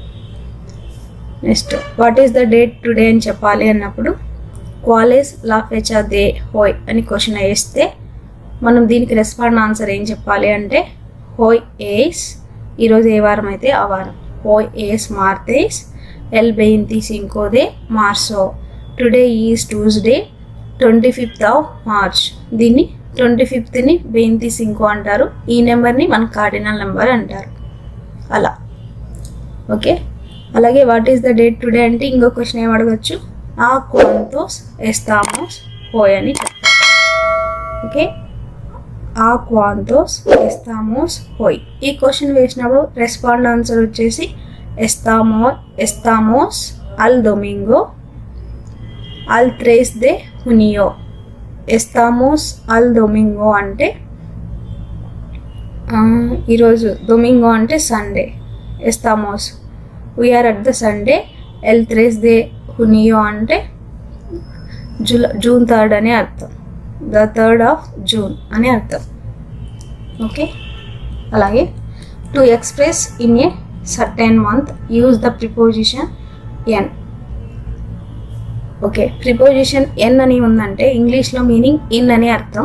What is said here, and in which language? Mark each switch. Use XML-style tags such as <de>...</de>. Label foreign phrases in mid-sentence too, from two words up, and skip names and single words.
<te>నెక్స్ట్</te> <en>What is the date today</en> <te>అని చెప్పాలి అన్నప్పుడు</te> <es>cuál es la fecha de hoy</es> <te>అని క్వశ్చన్ వేస్తే మనం దీనికి</te> <en>respond answer</en> <te>ఏం చెప్పాలి అంటే</te> <es>hoy es,</es> <te>ఈరోజు ఏ వారం అయితే ఆ వారం,</te> <es>hoy es martes el 25 de marzo</es> <en>today is Tuesday 25th of March.</en> <te>దీన్ని 25ని 25 అంటారు. ఈ నెంబర్ని మన</te> <en>cardinal number</en> <te>అంటారు. అలా ఓకే. అలాగే</te> <en>What is the date today</en> <te>అంటే ఇంకో క్వశ్చన్ ఏం అడగచ్చు,</te> <es>a cuántos estamos hoy</es> <te>అని చెప్తారు.</te> <es>ఓకే, a cuántos estamos hoy.</es> <te>ఈ క్వశ్చన్ వేసినప్పుడు</te> <en>respond answer</en> <te>వచ్చేసి</te> <es>estamos al domingo al 3 de junio. estamos al domingo</es> <te>అంటే ఈరోజు, డొమింగో అంటే సండే, ఎస్తామోస్</te> <en>we are at the Sunday,</en> <es>el 3 de junio</es> <te>అంటే</te> <en>June 3rd</en> <te>అని అర్థం,</te> <en>the 3rd of June</en> <te>అని అర్థం.</te> <en>ఓకే, అలాగే to express in a certain month use the preposition en.</en> <te>ఓకే, ప్రిపోజిషన్ ఎన్ అని ఉందంటే ఇంగ్లీష్లో మీనింగ్ ఇన్ అని అర్థం.</te>